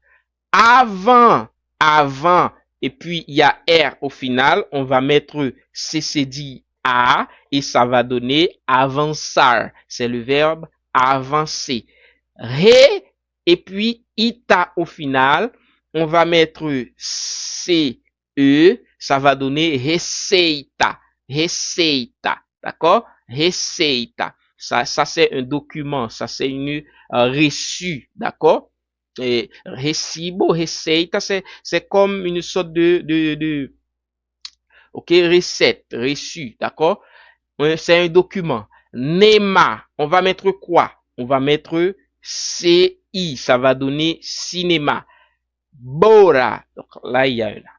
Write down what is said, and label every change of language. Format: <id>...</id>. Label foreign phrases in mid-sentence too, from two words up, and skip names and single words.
<fr>Avant, et puis il y a R au final, on va mettre CCD A et ça va donner avançar. C'est le verbe avancer. Ré, et puis ita au final, on va mettre CE, ça va donner receita.</fr> <pt>Receita. D'accord? Receita.</pt> <fr>Ça c'est un document, ça c'est une reçu. D'accord? Et</fr> <pt>recibo, receita,</pt> <fr>c'est comme une sorte ok, recette, reçu, d'accord? C'est un document. Nema, on va mettre quoi? On va mettre CI, ça va donner cinéma. Bora, donc là il y a un là.</fr>